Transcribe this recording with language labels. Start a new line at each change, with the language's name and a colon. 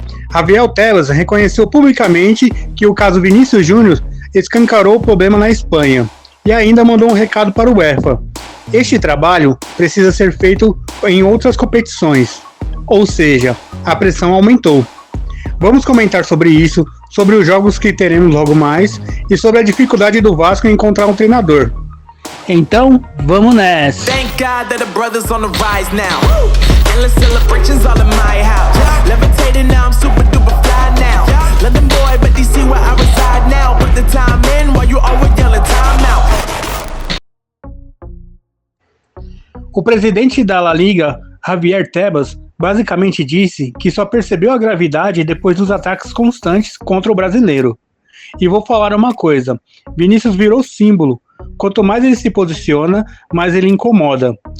Portuguese: Javier Tebas reconheceu publicamente que o caso Vinícius Júnior escancarou o problema na Espanha e ainda mandou um recado para o UEFA. Este trabalho precisa ser feito em outras competições, ou seja, a pressão aumentou. Vamos comentar sobre isso, sobre os jogos que teremos logo mais e sobre a dificuldade do Vasco em encontrar um treinador. Então, vamos nessa!
English: Thank God that the brothers on the rise now. Endless celebrations all in my house. Levitating now, I'm super duper fly now. London boy, but they see where I reside now. Put the time in while you always yelling time out.
Portuguese: O presidente da La Liga, Javier Tebas, basicamente disse que só percebeu a gravidade depois dos ataques constantes contra o brasileiro. E vou falar uma coisa, Vinícius virou símbolo. Quanto mais ele se posiciona, mais ele incomoda.